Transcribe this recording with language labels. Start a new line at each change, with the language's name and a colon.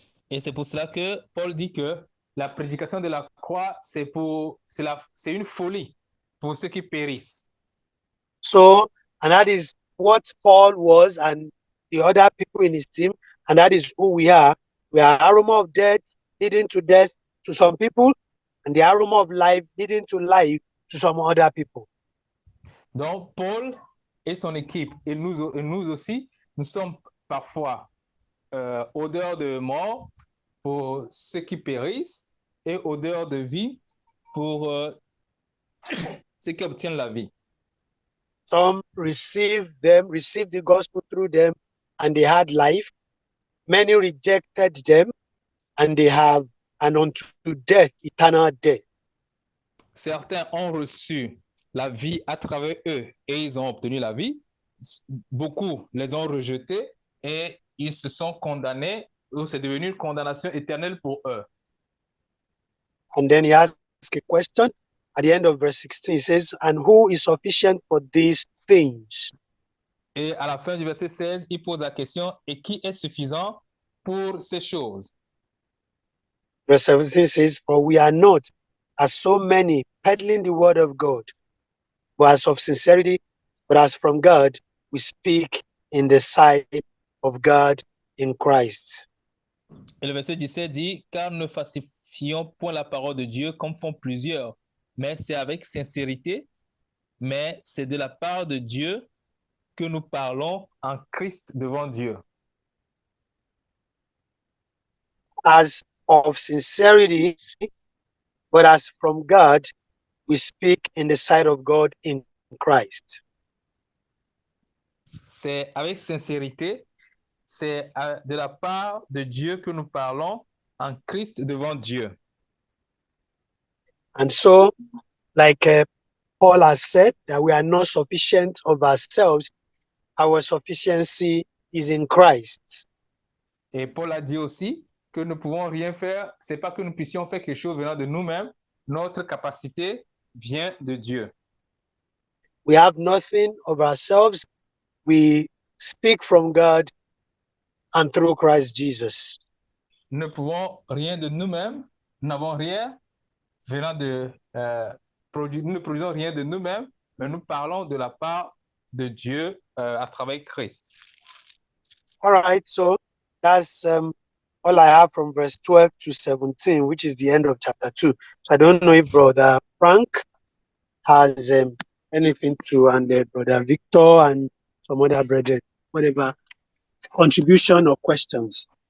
French: Et c'est pour cela que Paul dit que la prédication de la croix, c'est une folie pour ceux qui périssent.
English: So, and that is what Paul was and the other people in his team, and that is who we are. We are aroma of death leading to death to some people, and the aroma of life leading to life to some other people.
French: Donc, Paul et son équipe, et nous aussi, nous sommes parfois odeur de mort pour ceux qui périssent et odeur de vie pour ceux qui obtiennent la vie.
English: Some received the gospel through them, and they had life. Many rejected them, and they have, and unto death, eternal death.
French: Certains ont reçu la vie à travers eux et ils ont obtenu la vie. Beaucoup les ont rejetés et ils se sont condamnés, ou c'est devenu une condamnation éternelle pour eux.
English: And then he asks a question at the end of verse 16. He says, and who is sufficient for these things?
French: Et à la fin du verset 16, il pose la question, et qui est suffisant pour ces choses?
English: Verse 17 says, for we are not, as so many, peddling the word of God, but as of sincerity, but as from God, we speak in the sight of God in Christ.
French: Et le verset 17 dit, car ne falsifions point la parole de Dieu comme font plusieurs, mais c'est avec sincérité, mais c'est de la part de Dieu que nous parlons en Christ devant Dieu.
English: As of sincerity, but as from God, we speak in the sight of God in Christ.
French: C'est avec sincérité, c'est de la part de Dieu que nous parlons en Christ devant Dieu.
English: And so, like Paul has said, that we are not sufficient of ourselves, our sufficiency is in Christ.
French: Et Paul a dit aussi que nous ne pouvons rien faire, c'est pas que nous puissions faire quelque chose venant de nous-mêmes, notre capacité vient de Dieu.
English: We have nothing of ourselves. We speak from God and through Christ Jesus.
French: Nous ne pouvons rien de nous-mêmes, nous n'avons rien venant de nous ne produisons rien de nous-mêmes, mais nous parlons de la part de Dieu à travers Christ.
English: All right, so that's all I have from verse 12 to 17, which is the end of chapter 2. So I don't know if Brother Frank has anything to, and Brother Victor and some other brethren, whatever contribution or questions.